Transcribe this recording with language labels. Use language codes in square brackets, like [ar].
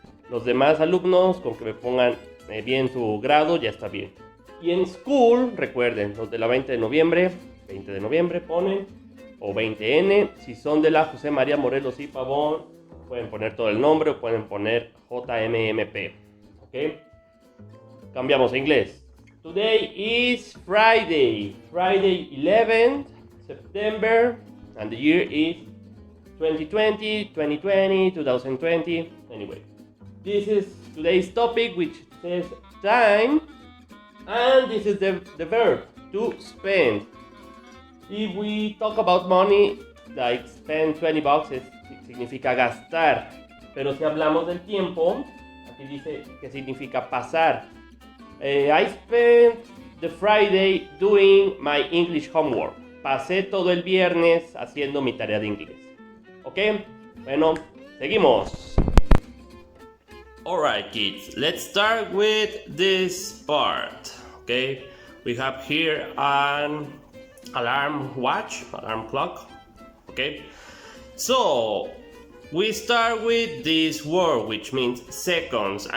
[es] Los demás alumnos, con que me pongan bien su grado, ya está bien. Y en school, recuerden, los de la 20 de noviembre ponen, o 20N. Si son de la José María Morelos y Pavón, pueden poner todo el nombre o pueden poner JMMP. ¿Ok? Cambiamos a inglés. [en] Today is Friday, Friday 11th September, and the year is 2020, 2020, 2020. Anyway, this is today's topic, which says time, and this is the verb, to spend. If we talk about money, like spend 20 bucks, [es] significa gastar. Pero si hablamos del tiempo, aquí dice que significa pasar. [en] I spent the Friday doing my English homework. [es] Pasé todo el viernes haciendo mi tarea de inglés. ¿Ok? Bueno, seguimos. [en] Alright, kids, let's start with this part. Okay, we have here an alarm clock. Okay, so we start with this word, which means seconds.